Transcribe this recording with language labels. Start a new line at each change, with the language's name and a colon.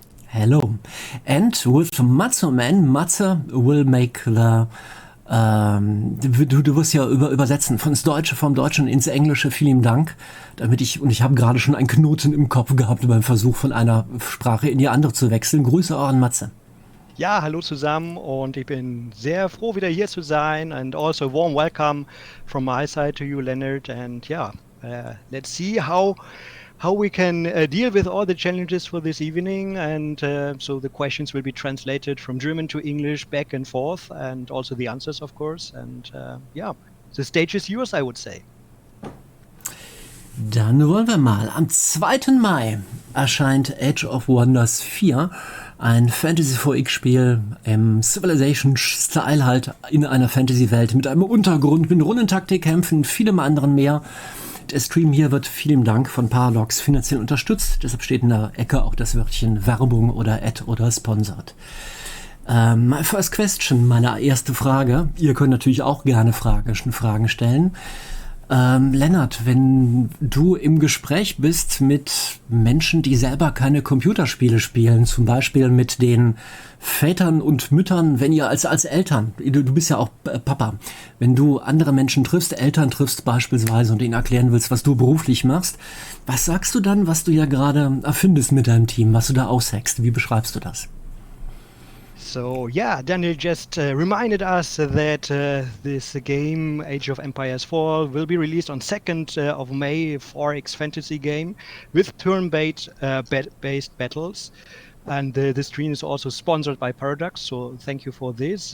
English: Hello. And with Matze Man, Matze will make the...
German: Du wirst ja übersetzen vom Deutschen ins Englische. Vielen Dank. Ich habe gerade schon einen Knoten im Kopf gehabt beim Versuch, von einer Sprache in die andere zu wechseln. Grüße auch an Matze. Ja, hallo zusammen und ich bin sehr froh, wieder hier zu sein,
English: and also a warm welcome from my side to you, Lennart, and let's see how we can deal with all the challenges for this evening, and so the questions will be translated from German to English back and forth, and also the answers, of course, and the stage is yours, I would say.
German: Dann wollen wir mal. Am 2. Mai erscheint Age of Wonders 4, ein Fantasy-4X-Spiel im Civilization-Style halt in einer Fantasy-Welt mit einem Untergrund, mit Rundentaktikkämpfen, vielem anderen mehr. Der Stream hier wird, vielen Dank, von Paradox finanziell unterstützt. Deshalb steht in der Ecke auch das Wörtchen Werbung oder Ad oder Sponsored.
English: My first question,
German: meine erste Frage. Ihr könnt natürlich auch gerne Fragen stellen. Lennart, wenn du im Gespräch bist mit Menschen, die selber keine Computerspiele spielen, zum Beispiel mit den Vätern und Müttern, wenn ihr als Eltern, du bist ja auch Papa, wenn du andere Menschen triffst, Eltern triffst beispielsweise und ihnen erklären willst, was du beruflich machst, was sagst du dann, was du ja gerade erfindest mit deinem Team, was du da aushackst? Wie beschreibst du das?
English: So yeah, Daniel just reminded us that this game, Age of Empires 4, will be released on 2nd of May, 4X fantasy game with turn-based battles. And the stream is also sponsored by Paradox, so thank you for this.